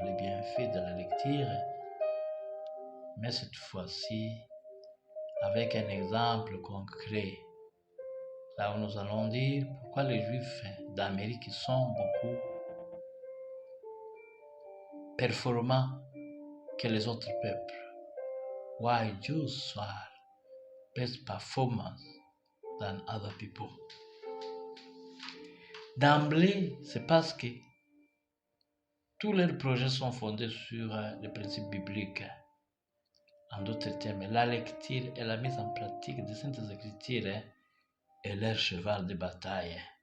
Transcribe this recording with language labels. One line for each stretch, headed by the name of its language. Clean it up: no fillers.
French: Les bienfaits de la lecture, mais cette fois-ci avec un exemple concret. Là où nous allons dire pourquoi les Juifs d'Amérique sont beaucoup performants que les autres peuples.
English: Why Jews are best performers than other people.
French: D'emblée, c'est parce que tous leurs projets sont fondés sur les principes bibliques. En d'autres termes, la lecture et la mise en pratique des Saintes Écritures est leur cheval de bataille.